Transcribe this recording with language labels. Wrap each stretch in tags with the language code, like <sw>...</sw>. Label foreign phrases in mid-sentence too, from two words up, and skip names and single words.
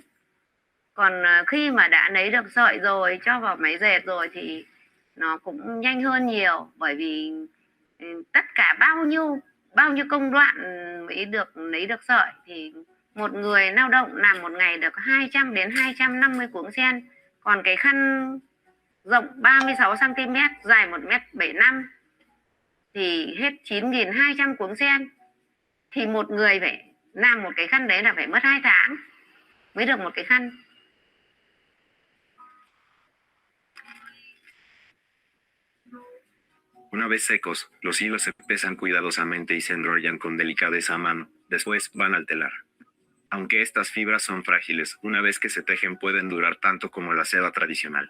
<vi>Còn khi mà đã lấy được sợi rồi, cho vào máy dệt rồi thì nó cũng nhanh hơn nhiều, bởi vì tất cả bao nhiêu công đoạn mới được lấy được sợi, thì một người lao động làm một ngày được 200 đến 250 cuống sen. Còn cái khăn rộng 36 cm, dài 1m75 thì hết 9.200 cuống sen. Thì một người phải làm một cái khăn đấy là phải mất 2 tháng mới được một cái khăn.</vi> <es>Una vez secos, los hilos se pesan cuidadosamente y se enrollan con delicadeza a mano, después van al telar. Aunque estas fibras son frágiles, una vez que se tejen pueden durar tanto como la seda tradicional.</es>